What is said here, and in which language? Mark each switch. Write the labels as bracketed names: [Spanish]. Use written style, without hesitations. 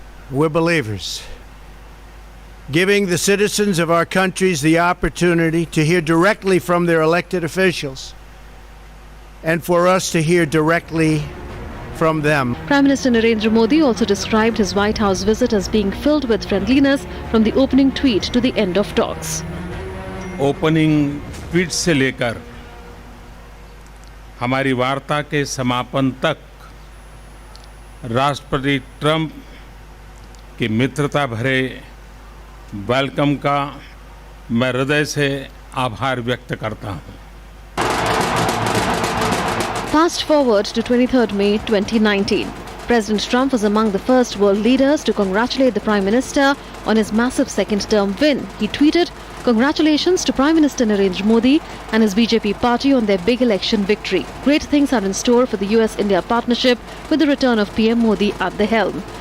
[English] We're believers, giving the citizens of our countries the opportunity to hear directly from their elected officials and for us to hear directly from them. Prime Minister Narendra Modi also described his White House visit as being filled with friendliness from the opening tweet to the end of talks. [Hindi] Opening tweet से लेकर हमारी वार्ता के समापन तक राष्ट्रपति Trump की मित्रता भरे वेलकम का मैं हृदय से आभार व्यक्त करता हूं। [English] Fast forward to 23rd May 2019. President Trump was among the first world leaders to congratulate the Prime Minister on his massive second-term win. He tweeted, "Congratulations to Prime Minister Narendra Modi and his BJP party on their big election victory. Great things are in store for the US-India partnership with the return of PM Modi at the helm.